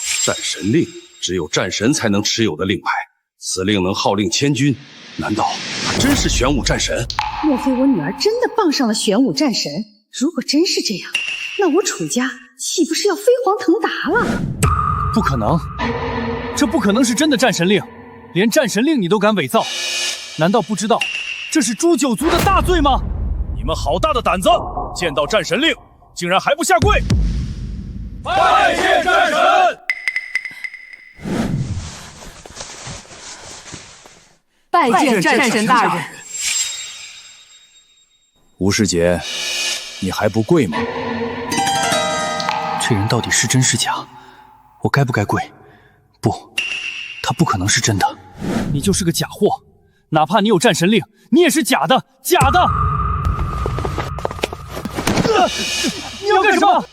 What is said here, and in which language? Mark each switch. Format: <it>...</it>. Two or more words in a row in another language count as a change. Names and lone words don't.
<zh>戰神令只有戰神才能持有的令牌，此令能號令千軍，難道他真是玄武戰神？莫非我女兒真的傍上了玄武戰神？如果真是這樣，那我楚家豈不是要飛黃騰達了？不可能，這不可能是真的戰神令，連戰神令你都敢偽造，難道不知道這是誅九族的大罪嗎？你們好大的膽子，見到戰神令竟然還不下跪！拜見戰神！拜見戰神大人。吳世傑，你還不跪嗎？这人到底是真是假？我該不該跪？不，他不可能是真的。你就是個假貨，哪怕你有戰神令，你也是假的，假的！你要幹什麼？</zh>